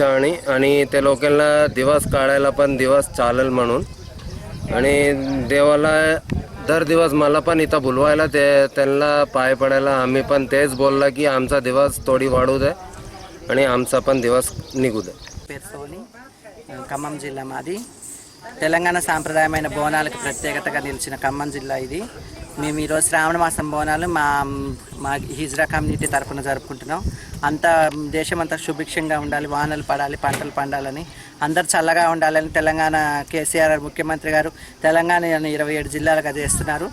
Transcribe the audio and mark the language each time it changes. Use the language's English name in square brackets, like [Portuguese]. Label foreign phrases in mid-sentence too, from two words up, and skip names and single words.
[Marathi] आणि ते लोकांना दिवस काढायला पण दिवस चालेल म्हणून. आणि देवाला दर दिवस मला पण इथं बोलवायला त्यांना पाय पडायला आम्ही पण तेच बोलला की आमचा दिवस थोडी वाढू दे आणि आमचा पण दिवस निघू दे. [Telugu] పేర్సోని ఖమ్మం జిల్లా మాది. తెలంగాణ సాంప్రదాయమైన బోనాలకు ప్రత్యేకతగా నిలిచిన ఖమ్మం జిల్లా ఇది. మేము ఈరోజు శ్రావణ మాసం బోనాలు మా హిజ్రా కమ్యూనిటీ తరఫున జరుపుకుంటున్నాం. అంతా దేశమంతా సుభిక్షంగా ఉండాలి, వానలు పడాలి, పంటలు పండాలని, అందరు చల్లగా ఉండాలని తెలంగాణ కేసీఆర్ ముఖ్యమంత్రి గారు తెలంగాణని 27 జిల్లాలుగా చేస్తున్నారు.